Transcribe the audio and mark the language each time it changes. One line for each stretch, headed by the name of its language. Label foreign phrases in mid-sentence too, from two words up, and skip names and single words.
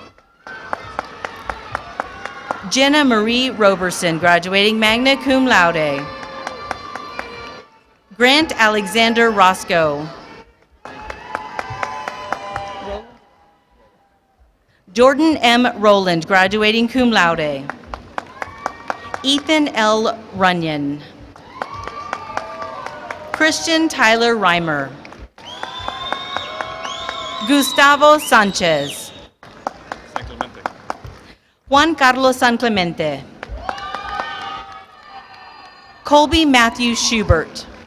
English: Jenna Marie Roberson, graduating
Latin: magna cum laude.
English: Grant Alexander Roscoe. Jordan M. Rowland, graduating
Latin: cum laude.
English: Ethan L. Runyon. Christian Tyler Reimer. Gustavo Sanchez. San Clemente. Juan Carlos San Clemente. Colby Matthew Schubert.